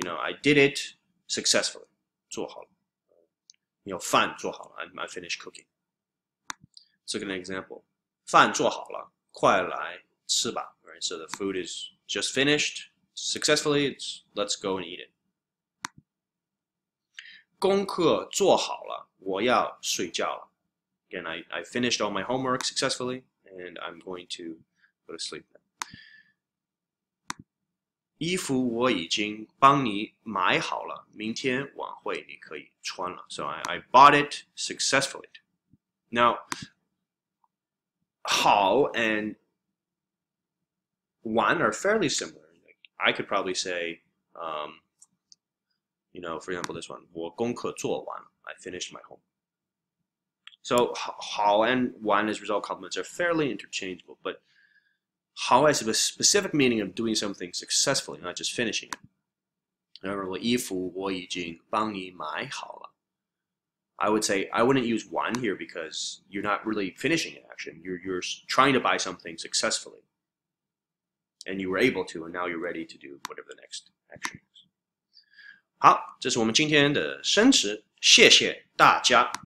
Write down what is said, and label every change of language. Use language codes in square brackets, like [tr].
[en] I did it successfully. [zh] 做好了.饭做好了. [en] I finished cooking. Let's look at an example. [zh] 饭做好了，快来吃吧. [en] Right, so the food is just finished successfully. Let's go and eat it. [zh] 功课做好了，我要睡觉了. [en] Again, I finished all my homework successfully, and I'm going to go to sleep now. [zh] 衣服我已经帮你买好了，明天晚会你可以穿了. [en] So I bought it successfully. Now, 好 and 完 are fairly similar. I could probably say, for example, this one, [zh] 我功课做完了. [en] I finished my homework. So 好 and 完 as result complements are fairly interchangeable, but 好 has a specific meaning of doing something successfully, not just finishing it. [zh] Remember, 我衣服我已经帮你买好了. [en] I would say I wouldn't use 完 here because you're not really finishing an action. You're trying to buy something successfully, and you were able to, and now you're ready to do whatever the next action is. [zh] 好，这是我们今天的生词，谢谢大家。